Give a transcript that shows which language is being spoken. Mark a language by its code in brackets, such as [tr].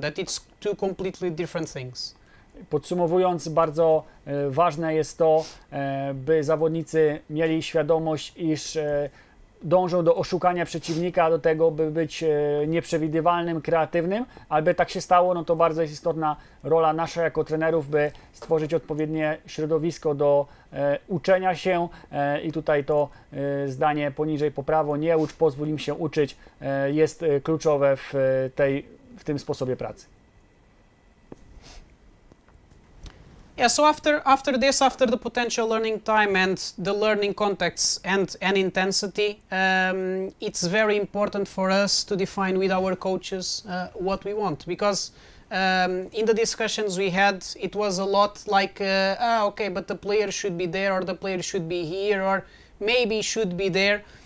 [en] That it's two completely different things. [pl] Podsumowując, bardzo ważne jest to, by zawodnicy mieli świadomość, iż dążą do oszukania przeciwnika, do tego, by być nieprzewidywalnym, kreatywnym, ale by tak się stało, no to bardzo jest istotna rola nasza jako trenerów, by stworzyć odpowiednie środowisko do uczenia się i tutaj to zdanie poniżej po prawo, nie ucz, pozwól im się uczyć, jest kluczowe w tym sposobie pracy. [en] Yeah, so after the potential learning time and the learning context and intensity, it's very important for us to define with our coaches what we want, because in the discussions we had, it was a lot like, okay, but the player should be there, or the player should be here, or maybe should be there.